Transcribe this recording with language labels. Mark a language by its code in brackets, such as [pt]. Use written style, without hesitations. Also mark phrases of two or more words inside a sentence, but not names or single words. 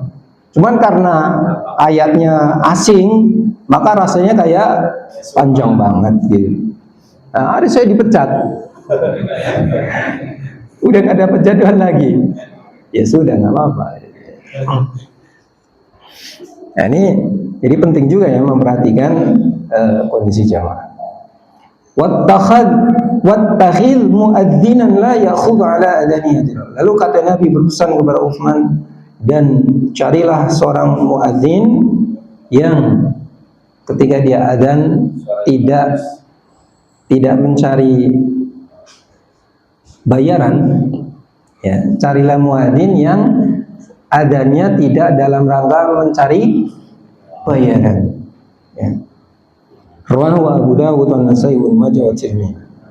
[id] Cuman karena ayatnya asing, maka rasanya kayak panjang banget gitu. Nah, hari saya dipecat. Udah nggak dapat jadwal lagi. Ya sudah, nggak apa-apa. Nah, ini jadi penting juga ya memperhatikan kondisi jamaah. [ar] واتخذ مؤذنا لا يأخذ على أذانه. [id] Lalu kata Nabi berpesan kepada Utsman, dan carilah seorang muadzin yang ketika dia adzan tidak mencari bayaran, ya, carilah muadzin yang adzannya tidak dalam rangka mencari bayaran, ya. [ar] رواه أبو داود والنسائي وماجه والترمذي.